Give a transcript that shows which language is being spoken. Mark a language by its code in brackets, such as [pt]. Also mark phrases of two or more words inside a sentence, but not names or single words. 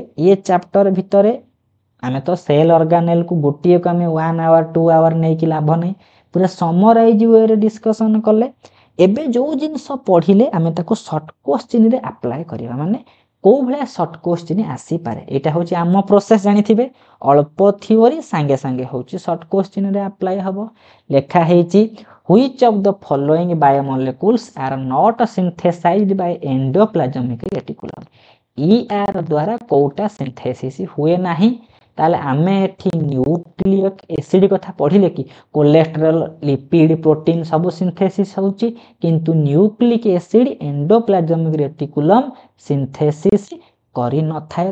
[or] ଏ ଚାପ୍ଟର ଭିତରେ ଆମେ ତ [en] cell organelleକୁ [or] ଗୋଟିଏକୁ ଆମେ 1 ଆୱାର 2 ଆୱାର ନେଇକି ଲାଭ ନାହିଁ, ପୁରା [en] summarize wayରେ [or] ଡିସ୍କସନ କଲେ। ଏବେ ଯୋଉ ଜିନିଷ ପଢ଼ିଲେ ଆମେ ତାକୁ [en] short questionରେ apply [or] କରିବା। ମାନେ କୋଉ ଭଳିଆ [en] short question [or] ଆସିପାରେ, ଏଇଟା ହେଉଛି ଆମ ପ୍ରୋସେସ। ଜାଣିଥିବେ ଅଳ୍ପ ଥିଓରି ସାଙ୍ଗେ ସାଙ୍ଗେ ହେଉଛି [en] short questionରେ apply [or] ହବ। ଲେଖା ହେଇଛି [en] which of the following biomolecules are not synthesized by endoplasmic reticulum। [or] ER ଦ୍ୱାରା କୋଉଟା ସିନ୍ଥେସିସ ହୁଏ ନାହିଁ? ତାହେଲେ ଆମେ ଏଠି [en] nucleic acid [or] କଥା ପଢ଼ିଲେ କି କୋଲେଷ୍ଟ୍ରଲ, ଲିପିଡ, ପ୍ରୋଟିନ ସବୁ ସିନ୍ଥେସିସ ହେଉଛି, କିନ୍ତୁ [en] nucleic acid endoplasmic reticulum synthesis [or] କରିନଥାଏ।